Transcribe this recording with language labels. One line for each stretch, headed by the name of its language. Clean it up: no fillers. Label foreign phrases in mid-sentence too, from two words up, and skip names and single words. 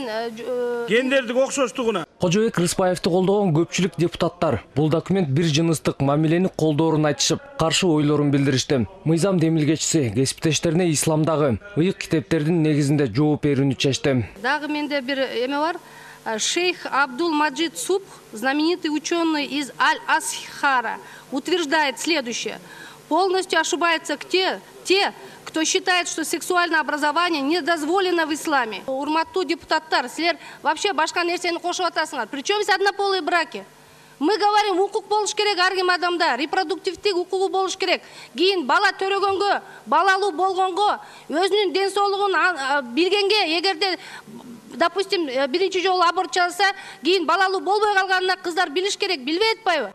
Kyrgyz: гендердик окшоштугуна. Кожобек Рыспаевди колдогон көпчүлүк депутаттар бул документ бир жыныстык мамилени колдоорун айтышып, каршы ойлорун билдиришти. Мыйзам демилгечиси кесиптештерине исламдагы ыйык китептердин негизинде жооп берүүнү чечти. Дагы менде бир эме бар.
Russian: Шейх Абдул Маджид Субх, знаменитый ученый из Аль-Асхара, утверждает следующее. Полностью ошибаются те, кто считает, что сексуальное образование не дозволено в исламе. Урматтуу депутаттар, силер вообще башка нерсени кошуп атасыңар. Причем здесь однополые браки? Мы говорим,
Kyrgyz: укук болуш керек ар ким адамда, репродуктивдик укугу болуш керек. Кийин бала төрөгөнгө, балалуу болгонго, өзүнүн ден соолугун билгенге, эгерде допустим, биринчи жолу аборт жасаса, кийин балалуу болбой калганына кыздар билиш керек, билбей атпайбы?